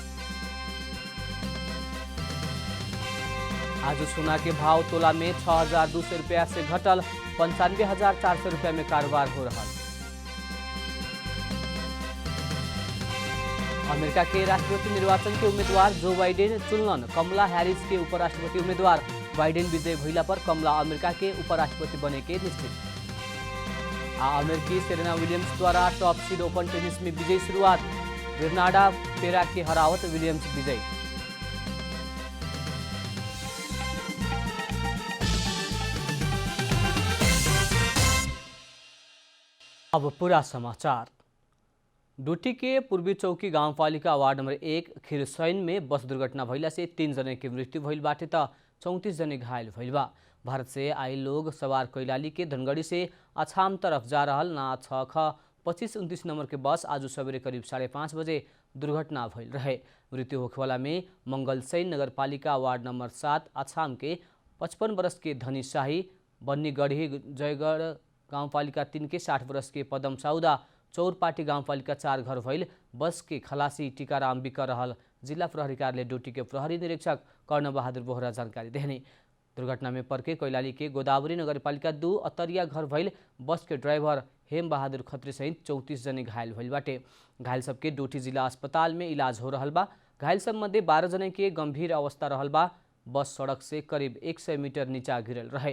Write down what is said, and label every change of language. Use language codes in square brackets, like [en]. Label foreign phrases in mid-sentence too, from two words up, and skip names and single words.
[bho] आज सोना के भाव तोला में 6,200 रुपया से घटल 95,400 रुपया में कारोबार हो रहा। अमेरिका के राष्ट्रपति निर्वाचन के उम्मीदवार जो बाइडेन चुनलन, कमला हैरिस के उपराष्ट्रपति उम्मीदवार। बाइडेन विजय भइला पर कमला अमेरिका के उपराष्ट्रपति बने के निश्चित। अमेरिकी सेरेना विलियम्स द्वारा [en] top seed open tennis [bho] में विजयी शुरुआत, ग्रेनाडा पेरा के हरावत विलियम्स विजयी। अब पूरा समाचार। डोटी के पूर्वी चौकी गाउँपालिका [en] ward number [bho] 1 खिरसैन में बस दुर्घटना भइला से 3 जने की मृत्यु भइल बाटे त 34 जने घायल भइल बा। भारत से आए लोग सवार कैलाली के धनगढ़ी से अछाम तरफ जा रहल ना 6ख2529 नंबर के बस आज सवेरे करीब 5:30 बजे दुर्घटना भइल रहे। मृत्यु होखेवाला में मंगलसैन नगरपालिका [en] ward number [bho] 7 अछाम के 55 वर्ष के धनी शाही, बन्नीगढ़ी जयगढ़ गाउँपालिका 3 के 60 वर्ष के पदम साउदा, चौरपाटी गाउँपालिका 4 घर भइल बस के खलासी टीकाराम बिक रहल जिल्ला प्रहरी कार्यालय डोटी के प्रहरी निरीक्षक कर्ण बहादुर बोहरा जानकारी देहने। दुर्घटना में पर्के कैलाली के गोदावरी नगरपालिका 2 अतरिया घर भइल बस के ड्राइवर हेम बहादुर खत्री सहित 34 जने घायल भइल बाटे। घायल सबके डोटी जिला अस्पताल में इलाज हो रहल बा। घायल सब मध्ये 12 जने के गंभीर अवस्था रहल बा। बस सड़क से करीब 100 मीटर नीचा गिरल रहे।